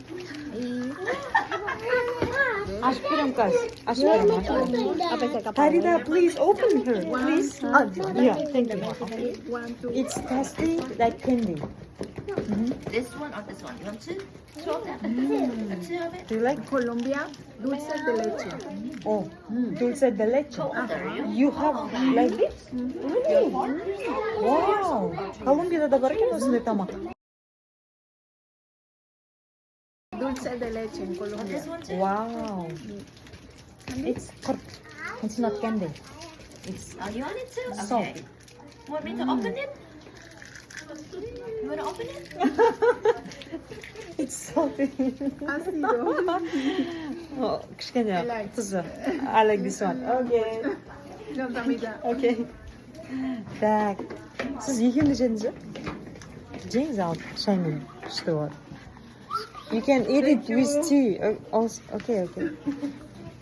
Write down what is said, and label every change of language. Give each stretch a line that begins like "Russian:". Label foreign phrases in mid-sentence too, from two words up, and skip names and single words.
English: Ask him, guys. Ask him. Tarida, please open her. Please. Yeah, thank you. It's tasty like candy. This one or this one? You want two? Two of them? Two of it? Do you like
Spanish: Colombia, dulce de leche. Oh, dulce de leche.
English: You have like this? Really? Wow.
Kazakh: Колумбияда да бар екен осындай тамақ.
Spanish: Dulce de leche
English: in Colombia. This one too? Wow. It's Құрt. It's not candy. It's Oh, you want it too? salt. Okay. Want me to open it? You want to open it? It's salty.
Spanish: Ácido.
Kazakh: Кішкене тұзы.
English: I like this one. Okay. No, Tamida. Okay. Так.
Kazakh: Сіз екеуіңді жедіңіз бе? Жеңіз алып шаймен күшті болады.
English: You can eat it with tea. Also, okay.